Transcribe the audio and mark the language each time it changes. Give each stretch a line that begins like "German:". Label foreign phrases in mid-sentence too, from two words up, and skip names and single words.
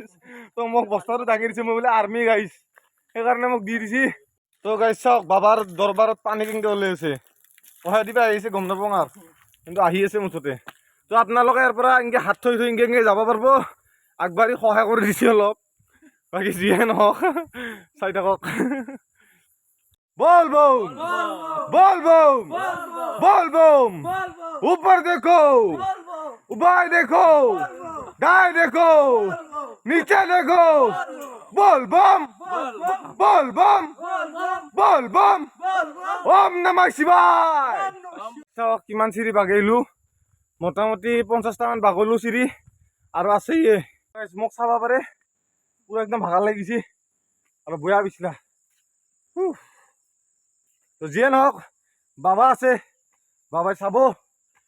Assamese: তো মোক বস্তাটো দাঙি দিছে, মই বোলে
English: army guys,
Assamese: সেইকাৰণে মোক দি দিছে। তো গাইছ চাওক, বাবাৰ দৰবাৰত পানী কেনেকৈ ওলাই আছে। সহায় দিবা আহিছে, গম নাপাওঁ আৰু, কিন্তু আহি আছে মুঠতে। তো আপোনালোকে ইয়াৰ পৰা এনেকৈ হাত থৈ থৈ এনেকৈ যাব পাৰিব। আগবাঢ়ি সহায় কৰি দিছে অলপ। বাকী যিয়ে নহওক চাই থাকক।
Hindi: बोल बोल बोल बोल बोल बोल ऊपर देखो, ऊपर देखो, दाएं देखो, नीचे देखो, बोल बम बोल बम बोल बम ओम नमः शिवाय।
Assamese: চাওক কিমান চিৰি বাগিলোঁ, মোটামুটি 50টামান বাগলোঁ চিৰি, আৰু আছেয়ে। মোক চাব পাৰে, পুৰা একদম ভাগৰ লাগিছে আৰু বয়া বিছলা। তো যিয়ে নহওক, বাবা আছে, বাবাই চাব।